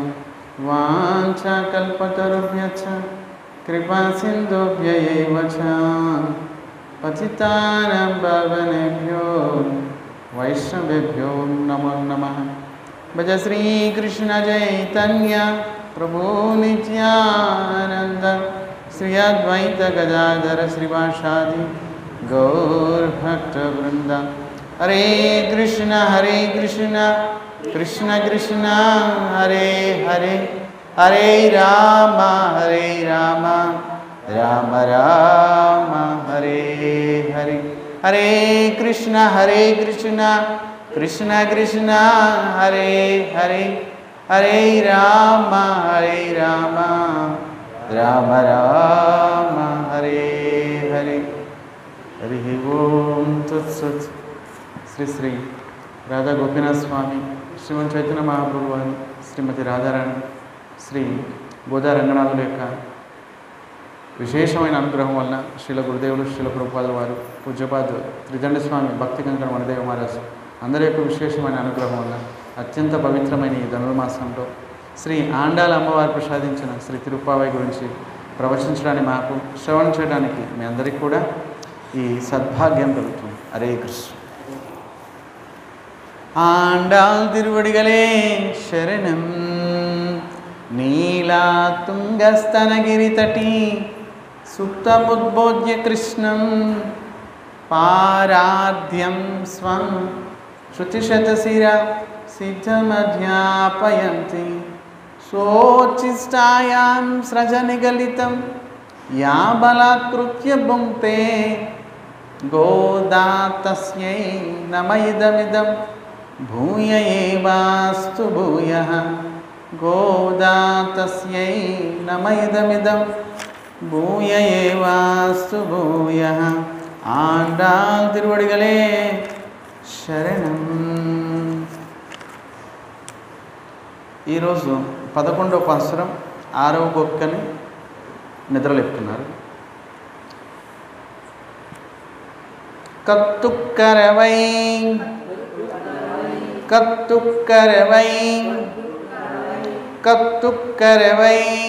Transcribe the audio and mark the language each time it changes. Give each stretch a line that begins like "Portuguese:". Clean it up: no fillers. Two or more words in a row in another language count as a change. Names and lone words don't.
Sanskrit: वाञ्छाकल्पतरुभ्यश्च कृपासिन्धुभ्य एव च पतितानां पावनेभ्यो वैष्णवेभ्यो नमो नमः। भज श्रीकृष्ण चैतन्य प्रभु नित्यानन्द श्री अद्वैत गदाधर श्रीवासादि गौरभक्तवृन्द। हरे कृष्ण कृष्ण कृष्ण हरे हरे, हरे राम राम राम हरे हरे। हरे कृष्ण कृष्ण कृष्ण हरे हरे, हरे राम राम राम हरे हरे। हरि ओम तत्सत्।
Telugu: श्री श्री राधा गोपीनाथ स्वामी, श्रीमन चैतन्य महाप्रभु वाరు, శ్రీమతి రాధారాణి, శ్రీ గోదా రంగనాథుల యొక్క విశేషమైన అనుగ్రహం వలన శ్రీల గురుదేవులు శ్రీల ప్రభుపాదుల వారు, పూజ్యపాద త్రిదండ స్వామి భక్తి కంకణ వనదేవ మహారాజు అందరి యొక్క విశేషమైన అనుగ్రహం వలన అత్యంత పవిత్రమైన ఈ ధనుర్మాసంలో శ్రీ ఆండాల అమ్మవారు ప్రసాదించిన శ్రీ తిరుప్పావై గురించి ప్రవచించడానికి, మాకు శ్రవణం చేయడానికి మీ అందరికీ కూడా ఈ సద్భాగ్యం కలుగుతుంది. హరే కృష్ణ.
Tamil: ஆண்டாள் திருவடிகளே சரணம்.
Sanskrit: नीला तुङ्गस्तनगिरि तटी सुप्तमुद्बोध्य कृष्णं पारार्थ्यं स्वं श्रुतिशतशिरः सिद्धमध्यापयन्ती स्वोच्छिष्टायां स्रजनिगलितं या बलात्कृत्य भुङ्क्ते गोदा तस्यै नम इदमिदं भूय एवास्तु भूयः। गोदा तस्यै नम इदमिदं भूय एवास्तु भूयः.
Tamil: ஆண்டாள் திருவடிகளே சரணம்.
Telugu: ఈరోజు 11వ పాసురం 6వ గోపికని నిద్రలేపుతున్నారు.
Tamil: கற்றுக்கறவை கற்றுக்கறவை கற்றுக்கறவை